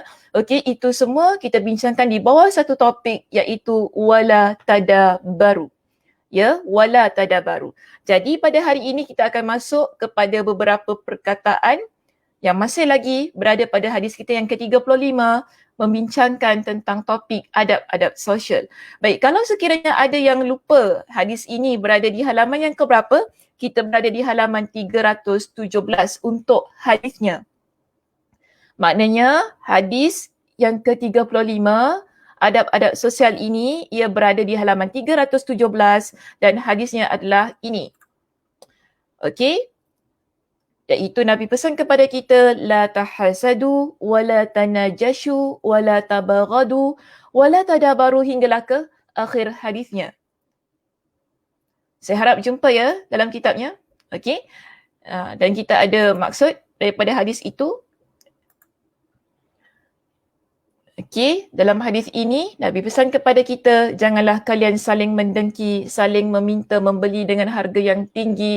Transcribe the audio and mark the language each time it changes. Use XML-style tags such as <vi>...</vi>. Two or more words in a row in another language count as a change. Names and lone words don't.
<ms>Okey, itu semua kita bincangkan di bawah satu topik iaitu</ms> <ar>ولا تدابروا. Ya, ولا تدابروا.</ar> <ms>Jadi pada hari ini kita akan masuk kepada beberapa perkataan yang masih lagi berada pada hadis kita yang ke-35 membincangkan tentang topik adab-adab sosial. Baik, kalau sekiranya ada yang lupa hadis ini berada di halaman yang keberapa, kita berada di halaman 317 untuk hadisnya. Maknanya hadis yang ke-35, adab-adab sosial ini, ia berada di halaman 317 dan hadisnya adalah ini. Okey? Iaitu Nabi pesan kepada kita,</ms> <ar>لا تحاسدوا، ولا تناجشوا، ولا تباغضوا، ولا تدابروا</ar> <ms>hinggalah ke akhir hadisnya. Saya harap jumpa ya dalam kitabnya. Okey? Dan kita ada maksud daripada hadis itu. Okey, dalam hadis ini Nabi pesan kepada kita, janganlah kalian saling mendengki, saling meminta membeli dengan harga yang tinggi.</ms>